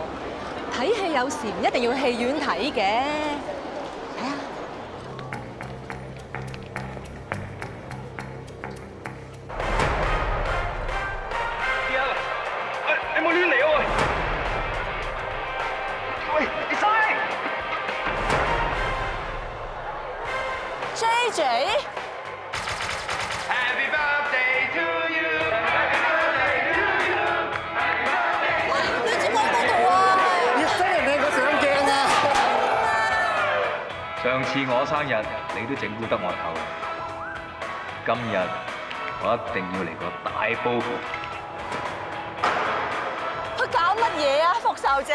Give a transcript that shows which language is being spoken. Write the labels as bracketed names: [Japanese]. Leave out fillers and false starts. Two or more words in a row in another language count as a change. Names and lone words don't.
[Cantonese] 睇戲有時唔一定要戲院睇嘅。睇下。你冇亂嚟啊喂！喂，你晒！JJ。 [English] Happy birthday to you. Happy birthday to you. Happy birthday to you. [Cantonese] 你知講嗰度啊？要西人靚過上鏡啊！上次我生日你都整蠱得我頭，今日我一定要嚟個大報復。佢搞乜嘢啊？復仇者？